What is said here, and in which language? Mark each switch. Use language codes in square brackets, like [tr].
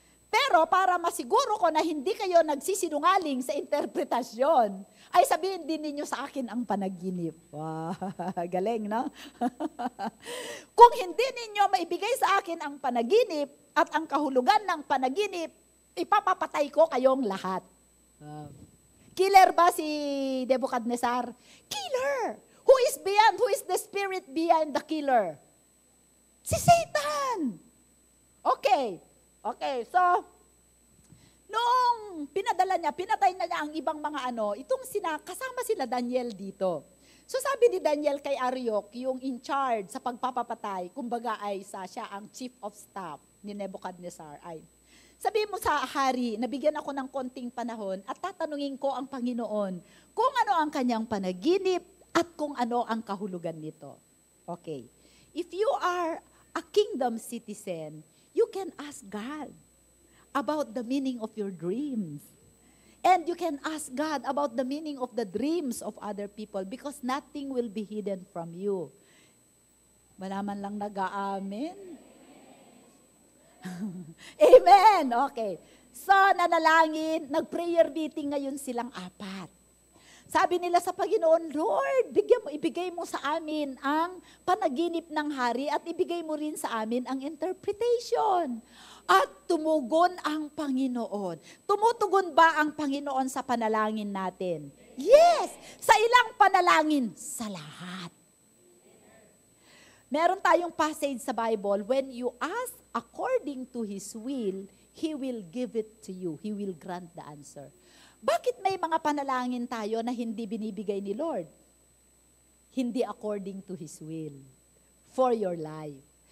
[tl] Pero para masiguro ko na hindi kayo nagsisinungaling sa interpretasyon, ay sabihin din ninyo sa akin ang panaginip. Wow, galing, no? Kung hindi ninyo maibigay sa akin ang panaginip at ang kahulugan ng panaginip, ipapapatay ko kayong lahat. Killer ba si Nebuchadnezzar? Killer! [en] Who is the spirit behind the killer? [tl] Si Satan! Okay, so, noong pinadala niya, pinatay na niya ang ibang mga kasama sila Daniel dito. So sabi ni Daniel kay Arioch, yung in charge sa pagpapapatay, kumbaga ay siya ang [en] chief of staff [tl] ni Nebuchadnezzar. Sabi mo sa hari, nabigyan ako ng konting panahon at tatanungin ko ang Panginoon kung ano ang kanyang panaginip at kung ano ang kahulugan nito. [en] Okay. If you are a kingdom citizen, you can ask God about the meaning of your dreams. And you can ask God about the meaning of the dreams of other people because nothing will be hidden from you. [tl] Malaman lang nag-aamen? Amen! Okay. So, nanalangin, nag-prayer meeting ngayon silang 4. Sabi nila sa Panginoon, Lord, ibigay mo sa amin ang panaginip ng hari at ibigay mo rin sa amin ang interpretation. At tumugon ang Panginoon. Tumutugon ba ang Panginoon sa panalangin natin? Yes! Sa ilang panalangin? Sa lahat. Meron tayong passage sa Bible, [en] when you ask according to His will, He will give it to you. He will grant the answer. [tl] Bakit may mga panalangin tayo na hindi binibigay ni Lord? [en] Hindi according to His will for your life.